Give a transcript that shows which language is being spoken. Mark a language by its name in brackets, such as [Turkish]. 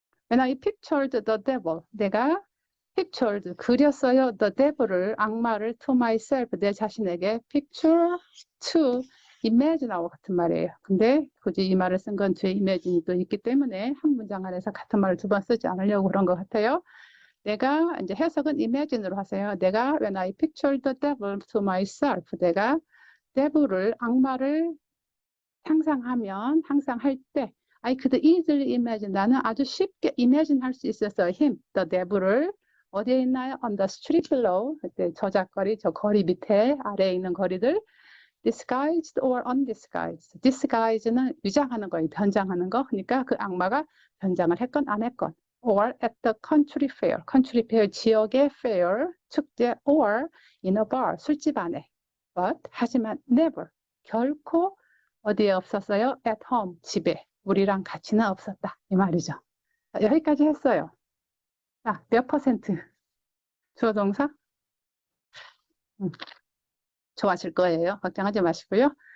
[English] When I pictured the devil, 내가 pictured, 그렸어요. [Korean] the devil을, 악마를 to myself, 내 자신에게 picture, to imagine하고 같은 말이에요. 근데 굳이 이 말을 쓴 건 뒤에 imagine이 또 있기 때문에 한 문장 안에서 같은 말을 2번 쓰지 않으려고 그런 것 같아요. 내가 이제 해석은 imagine으로 하세요. 내가 [English] when I pictured the devil to myself, [Korean] 내가 devil을, 악마를 상상하면, 항상 할 때 [English] I could easily imagine, [Korean] 나는 아주 쉽게 imagine 할 수 있었어요. [English] him, the devil을 [Korean] 어디에 있나요? [English] on the street below, 그때 저작거리, [Korean] 저 거리 밑에 아래에 있는 거리들 [English] disguised or undisguised. [Korean] disguise는 위장하는 거예요. 변장하는 거. 그러니까 그 악마가 변장을 했건 안 했건. [English] or at the country fair. [Korean] country fair, 지역의 fair, 축제, or in a bar, 술집 안에. but, 하지만 never, 결코 어디에 없었어요? at home, 집에. 우리랑 같이는 없었다. 이 말이죠. 자, 여기까지 했어요. 자, 몇 %? 주어 동사? 좋아하실 거예요. 걱정하지 마시고요.